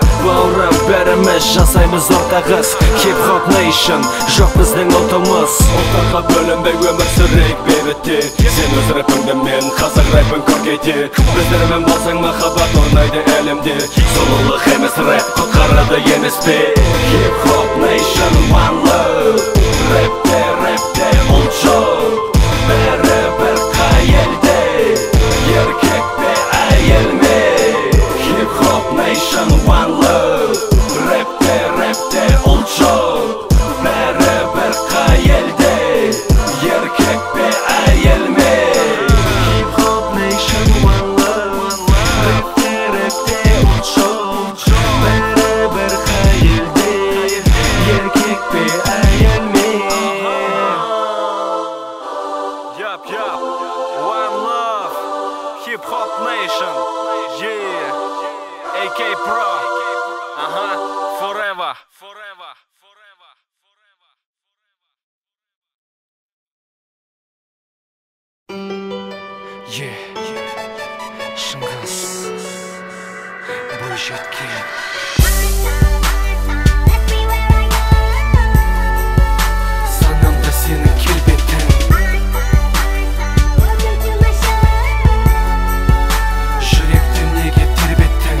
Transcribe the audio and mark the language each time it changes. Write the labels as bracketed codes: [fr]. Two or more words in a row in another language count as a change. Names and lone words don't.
[kk] Бауырым, бәріміз жасаймыз ортақ іс, [en] hip-hop nation, [kk] жоқ біздің ұлтымыз. Ұлттарға бөлінбей өмір сүрейік бейбітте, сен өз рэпіңді, мен қазақ рэпін көргейде. Біздермен болсаң махаббат орнайды әлемде, сұлулық емес рэп құтқарады емес пе. [en] Hip-hop nation, one love, [kk] рэпте ұлт жоқ, бәрі бір қай елде, еркек пе әйел ме. [en] Hip-hop nation, one love, [kk] рэпте ұлт жоқ, бәрі бір қай елде, еркек пе әйел ме. [en] Hip-hop nation, one love, [kk] рэпте ұлт жоқ, бәрі бір қай елде, еркек пе әйел ме. [en] Yup, one love, hip-hop nation, yeah, AK Pro, forever. Yeah, [kk] Шыңғыс, бойжеткен. Санамда сенің келбетің, жүректі неге тербеттің.